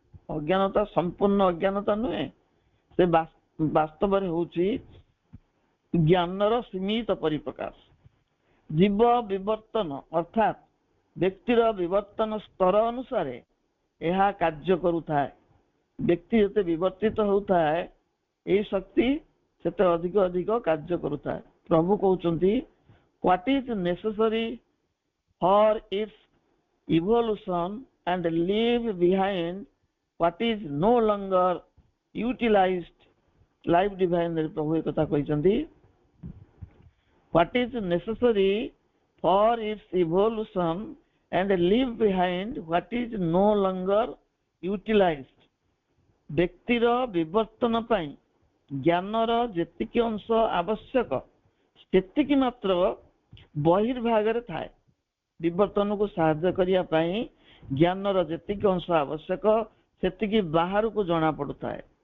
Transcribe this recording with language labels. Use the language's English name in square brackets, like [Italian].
[Odia] ଅଜ୍ଞାନତା ସମ୍ପୂର୍ଣ୍ଣ ଅଜ୍ଞାନତା ନୁହେଁ, ସେ ବାସ୍ତବରେ ହେଉଛି ଜ୍ଞାନର ସୀମିତ ପରିପ୍ରକାଶ। ଜୀବ ବିବର୍ତ୍ତନ ଅର୍ଥାତ୍ ବ୍ୟକ୍ତିର ବିବର୍ତ୍ତନ ସ୍ତର ଅନୁସାରେ ଏହା କାର୍ଯ୍ୟ କରୁଥାଏ। ବ୍ୟକ୍ତି ଯେତେ ବିବର୍ତ୍ତିତ ହେଉଥାଏ, ଏହି ଶକ୍ତି ସେତେ ଅଧିକ ଅଧିକ କାର୍ଯ୍ୟ କରୁଥାଏ। ପ୍ରଭୁ କହୁଛନ୍ତି, [English] what is necessary for its evolution and leave behind what is no longer utilized. [Odia] Life ଡିଭାଇନରେ ପ୍ରଭୁ ଏ କଥା କହିଛନ୍ତି। [English] What is necessary for its evolution and leave behind what is no longer utilized. [Odia] ବ୍ୟକ୍ତିର ବିବର୍ତ୍ତନ ପାଇଁ ଜ୍ଞାନର ଯେତିକି ଅଂଶ ଆବଶ୍ୟକ, ସେତିକି ମାତ୍ର ବହିର୍ଭାଗରେ ଥାଏ। ବିବର୍ତ୍ତନକୁ ସାହାଯ୍ୟ କରିବା ପାଇଁ ଜ୍ଞାନର ଯେତିକି ଅଂଶ ଆବଶ୍ୟକ, ସେତିକି ବାହାରକୁ ଜଣା ପଡୁଥାଏ।